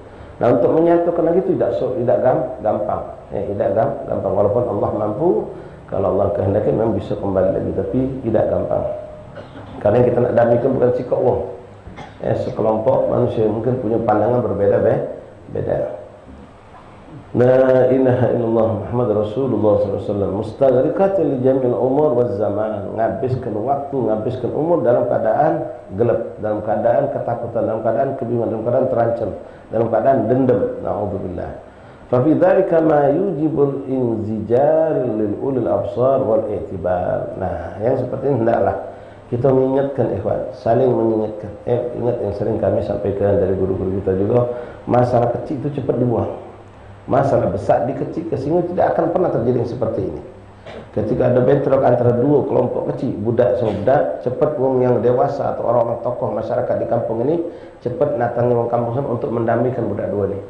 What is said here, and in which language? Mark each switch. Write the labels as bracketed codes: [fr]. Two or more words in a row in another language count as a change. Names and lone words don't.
[id] Nah, untuk menyatukan lagi itu tidak gampang. Tidak gampang. Walaupun Allah mampu, kalau Allah kehendaki memang bisa kembali lagi, tapi tidak gampang. Karena kita nak damaikan bukan sikap wong. Sekelompok manusia mungkin punya pandangan berbeda. [ar] لا إله إلا الله محمد رسول الله ﷺ. مستغرقة لجميع العمر والزمان, [id] ngabiskan waktu, ngabiskan umur dalam keadaan gelap, dalam keadaan ketakutan, dalam keadaan kebingungan, dalam keadaan terancam, dalam keadaan dendam. [ar] Na'udzubillah. ففي ذلك ما يوجب الانزجار لأولي الأبصار والاعتبار. [id] Nah, yang seperti ini hendaklah kita mengingatkan ikhwan, saling mengingatkan. Ingat yang sering kami sampaikan dari guru-guru kita juga, masalah kecil itu cepat dibuang. Masalah besar dikecilkan, sehingga tidak akan pernah terjadi yang seperti ini. Ketika ada bentrok antara dua kelompok kecil, budak sama budak, cepat wong yang dewasa atau orang-orang tokoh masyarakat di kampung ini cepat datangi wong kampung sana untuk mendamaikan budak dua ini.